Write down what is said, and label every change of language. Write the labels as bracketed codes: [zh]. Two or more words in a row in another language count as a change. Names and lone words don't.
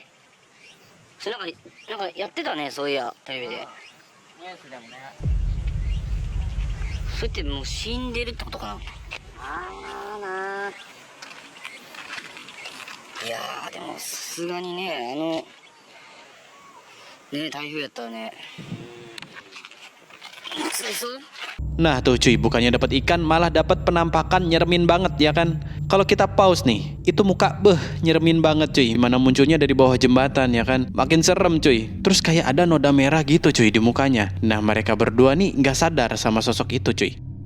[ja] それなんかやってたね、そういやテレビで。ニュースでもね。それってもう死んでるってことかな。いやーでもさすがにね台風やったらね。 [id] Nah tuh cuy, bukannya dapat ikan malah dapat penampakan nyeremin banget ya kan. Kalau kita pause nih, itu muka nyeremin banget cuy. Mana munculnya dari bawah jembatan ya kan. Makin serem cuy. Terus kayak ada noda merah gitu cuy di mukanya. Nah mereka berdua nih nggak sadar sama sosok itu cuy.